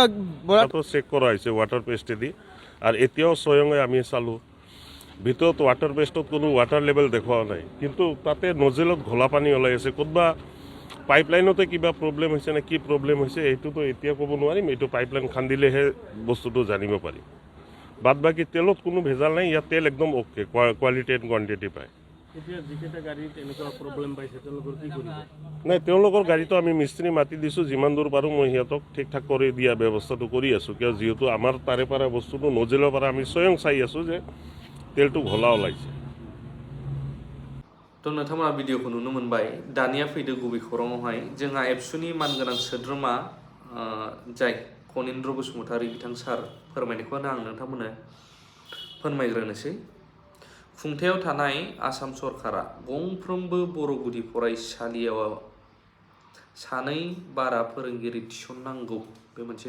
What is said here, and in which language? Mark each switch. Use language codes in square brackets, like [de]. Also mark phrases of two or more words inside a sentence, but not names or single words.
[as] চেক কৰা হৈছে ৱাটাৰ পেষ্টেদি আৰু এতিয়াও স্বয়ঙে আমি চালোঁ ভিতৰত ৱাটাৰ পেষ্টত কোনো [en] water level [as] দেখুওৱা নাই কিন্তু তাতে নজেলত ঘোলা পানী ওলাই আছে ক'তবা পাইপলাইনতে কিবা প্ৰব্লেম হৈছে নে কি প্ৰব্লেম হৈছে এইটোতো এতিয়া ক'ব নোৱাৰিম এইটো পাইপলাইন খান্দিলেহে বস্তুটো জানিব পাৰিম বাদ বাকী তেলত কোনো ভেজাল নাই ইয়াত তেল একদম [en] OK quality and quantity [as] পায় নাই তেওঁলোকৰ গাড়ীটো আমি মিস্ত্ৰী মাতি দিছোঁ যিমান দূৰ পাৰোঁ মই সিহঁতক ঠিক ঠাক কৰি দিয়া ব্যৱস্থাটো কৰি আছোঁ কিয় যিহেতু আমাৰ তাৰে পৰা বস্তুটো নজেলৰ পৰা আমি স্বয়ং চাই আছোঁ যে তেলটো ঘোলা ওলাইছে [brx] थ' नोंथांमोना भिडिअखौ नुनो मोनबाय दानिया फैदो गुबै खौराङावहाय जोंहा एबसुनि मानगोनां सोद्रोमा जाय कनिन्द्र बसुमतारी बिथां सार फोरमायनायखौनो आं नोंथांमोननो फोरमायग्रोनोसै खुंथायाव थानाय आसाम सरकारा गंफ्रोमबो बर' गुदि फरायसालियाव सानै बारा फोरोंगिरि थिसननांगौ बे मोनसे